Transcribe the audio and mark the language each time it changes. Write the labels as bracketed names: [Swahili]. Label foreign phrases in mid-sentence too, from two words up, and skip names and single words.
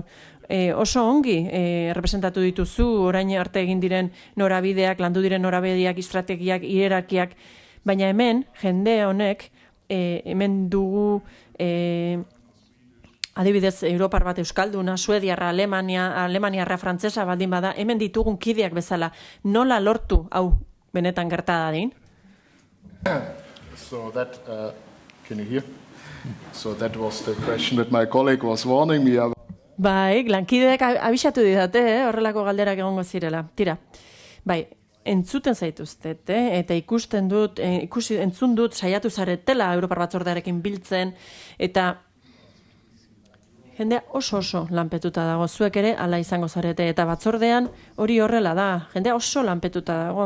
[Basque] Oso ongi representatu dituzu, orain arte egin diren norabideak, landu diren norabideak, estrategiak, hierarkiak, baina hemen, jende honek, hemen dugu adibidez Europar bat euskalduna, Suediarra, Alemaniarra, Frantsesa baldin bada, hemen ditugun kideak bezala, nola lortu hau benetan gerta dadin? [English] So that, can you hear? So that was the question that my colleague was warning me about. [Basque] Bai, lankideek abisatu didate, horrelako galderak egongo zirela. Tira, bai, entzuten zaituztet, eta ikusten dut, entzun dut saiatu zaretela Europar Batzordearekin biltzen, eta jendea oso lanpetuta dago, zuek ere hala izango zarete, eta batzordean hori horrela da, jendea oso lanpetuta dago.